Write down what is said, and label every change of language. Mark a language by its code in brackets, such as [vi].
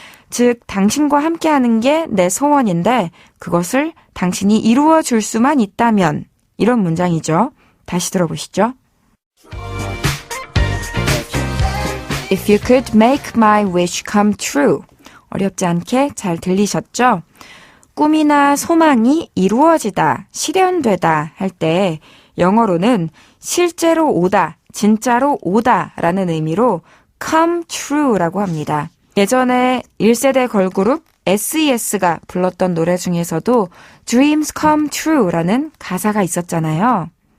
[ko] 즉 당신과 함께하는 게 내 소원인데 그것을 당신이 이루어 줄 수만 있다면 이런 문장이죠. 다시 들어보시죠. [en] If you could make my wish come true. [ko] 어렵지 않게 잘 들리셨죠? 꿈이나 소망이 이루어지다, 실현되다 할 때 영어로는 실제로 오다, 진짜로 오다 라는 의미로 [en] come true [ko] 라고 합니다. 예전에 1세대 걸그룹 SES가 불렀던 노래 중에서도 [en] Dreams come true [ko] 라는 가사가 있었잖아요.